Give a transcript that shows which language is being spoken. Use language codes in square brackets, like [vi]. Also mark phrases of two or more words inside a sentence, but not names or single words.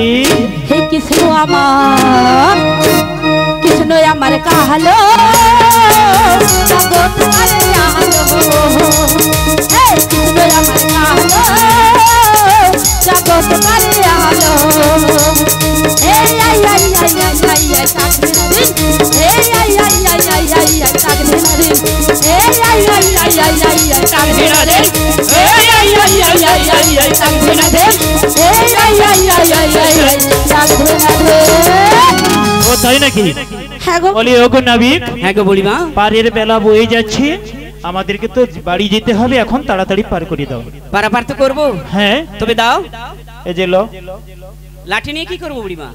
[bn] হে কৃষ্ণ আমার কাহালো জগৎ করে আলো হে কৃষ্ণ আমার কাহালো জগৎ করে আলো এই আই আই আই আই আই আই তাকদিন এই আই আই আই আই আই আই তাকদিন এই আই আই আই আই আই আই তাকদিন এই আই আই আই আই আই আই তাকদিন এই আই আই আই আই আই আই তাকদিন ও তাই নাকি হ্যাঁ গো বলি ওগো নাবিক হ্যাঁ গো বুড়িমা পারের বেলা বয়ে যাচ্ছে আমাদেরকে তো বাড়ি যেতে হবে এখন তাড়াতাড়ি পার করে দাও পারাপার তো করবো হ্যাঁ তবে দাও এই যে লো লাঠি নিয়ে কি করবো বুড়িমা